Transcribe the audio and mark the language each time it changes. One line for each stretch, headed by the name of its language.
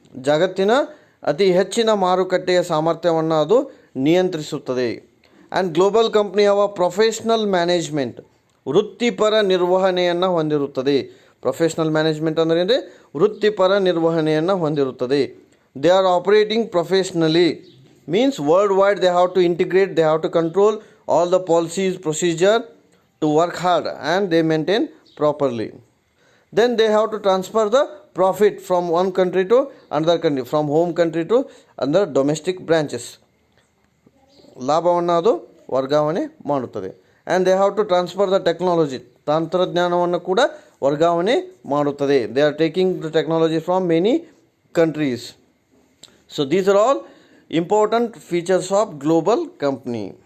Kannada: ಜಗತ್ತಿನ ಅತಿ ಹೆಚ್ಚಿನ ಮಾರುಕಟ್ಟೆಯ ಸಾಮರ್ಥ್ಯವನ್ನು ಅದು ನಿಯಂತ್ರಿಸುತ್ತದೆ.
English: and global company of professional management,
Kannada: ವೃತ್ತಿಪರ ನಿರ್ವಹಣೆಯನ್ನು ಹೊಂದಿರುತ್ತದೆ.
English: professional management
Kannada: ಅಂದರೆ ಏನ್ರಿ? ವೃತ್ತಿಪರ ನಿರ್ವಹಣೆಯನ್ನು ಹೊಂದಿರುತ್ತದೆ.
English: They are operating professionally means worldwide they have to integrate, they have to control all the policies, procedure to work hard and they maintain properly. Then they have to transfer the profit from one country to another country, from home country to another domestic branches.
Kannada: ಲಾಭವನ್ನು ಅದು ವರ್ಗಾವಣೆ ಮಾಡುತ್ತದೆ.
English: and they have to transfer the technology,
Kannada: ತಂತ್ರಜ್ಞಾನವನ್ನು ಕೂಡ ವರ್ಗಾವಣೆ ಮಾಡುತ್ತದೆ.
English: They are taking the technology from many countries. So these are all important features of global company.